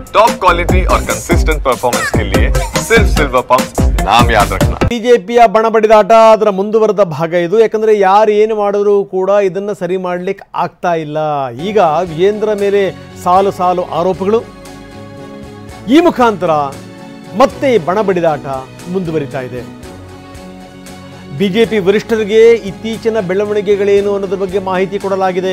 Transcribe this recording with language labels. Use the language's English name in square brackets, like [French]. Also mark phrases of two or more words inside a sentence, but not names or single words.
[English] top quality [Hindi] और [English] consistent performance [Hindi] के लिए सिर्फ सिल्वर पंप नाम याद रखना। [Kannada] ಬಿಜೆಪಿಯ ಬಣಬಡಿದಾಟ ಅದರ ಮುಂದುವರೆದ ಭಾಗ ಇದು. ಯಾಕಂದ್ರೆ ಯಾರು ಏನು ಮಾಡಿದ್ರು ಕೂಡ ಇದನ್ನ ಸರಿ ಮಾಡಲಿಕ್ಕೆ ಆಗ್ತಾ ಇಲ್ಲ. ಈಗ ವಿಜೇಂದ್ರ ಮೇಲೆ ಸಾಲು ಸಾಲು ಆರೋಪಗಳು, ಈ ಮುಖಾಂತರ ಮತ್ತೆ ಬಣಬಡಿದಾಟ ಮುಂದುವರಿತಾ ಇದೆ. ಬಿಜೆಪಿ ವರಿಷ್ಠರಿಗೆ ಇತ್ತೀಚಿನ ಬೆಳವಣಿಗೆಗಳೇನು ಅನ್ನೋದ್ರ ಬಗ್ಗೆ ಮಾಹಿತಿ ಕೊಡಲಾಗಿದೆ.